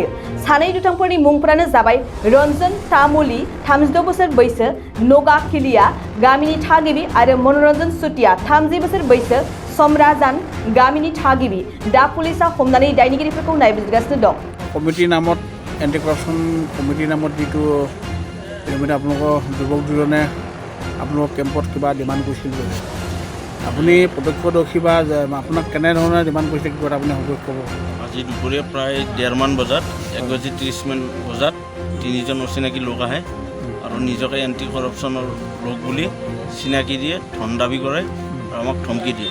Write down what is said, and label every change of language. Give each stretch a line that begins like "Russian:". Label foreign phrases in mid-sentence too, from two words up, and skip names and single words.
Bodo: सानै दुथांफोरनि मुंफोरानो जाबाय रन्जन तामुली 36 बोसोर बैसो नगा किलिया गामिनि थागिबि आरो मनोरन्जन सुतिया 30 बोसोर बैसो समराजान गामिनि थागिबि। दा पुलिसा हमनानै दायनिगिरिफोरखौ नायबिजिरगासिनो दं।
Assamese: কমিটী নামত এণ্টি কৰাপশ্যন কমিটী নামত জিতু আপোনালোকৰ যুৱক দুজনে আপোনালোকৰ কেম্পত কিবা ডিমাণ্ড কৰিছিল যে আপুনি প্ৰত্যক্ষদৰ্শী বা আপোনাক কেনেধৰণে ডিমাণ্ড কৰিছে কিবা আপুনি অৱগত ক'ব। আজি দুপৰীয়া প্ৰায় 1:30 মান বজাত 1:30 মান বজাত তিনিজন অচিনাকি লোক আহে আৰু নিজকে এণ্টি কৰাপশ্যনৰ লোক বুলি চিনাকি দিয়ে, ধন দাবী কৰে আৰু আমাক ধমকি দিয়ে।